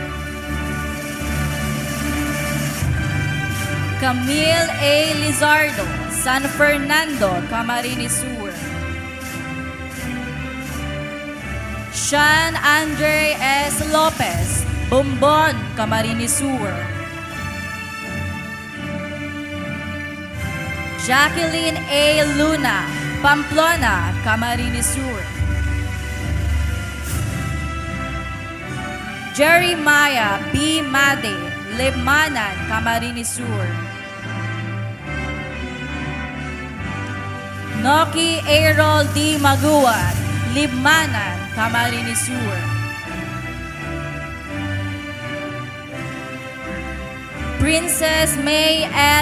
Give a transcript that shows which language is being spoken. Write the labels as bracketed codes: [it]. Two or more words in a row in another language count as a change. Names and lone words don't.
[en] Camille A. Lizardo, San Fernando, Camarines Sur. Sean Andre S. Lopez, Bombon, Camarines Sur. Jacqueline A. Luna, Pamplona, Camarines Sur. Jeremiah B. Made, Libmanan, Camarines Sur. Noki Errol D. Maguan, Libmanan, Camarines Sur. Princess May L.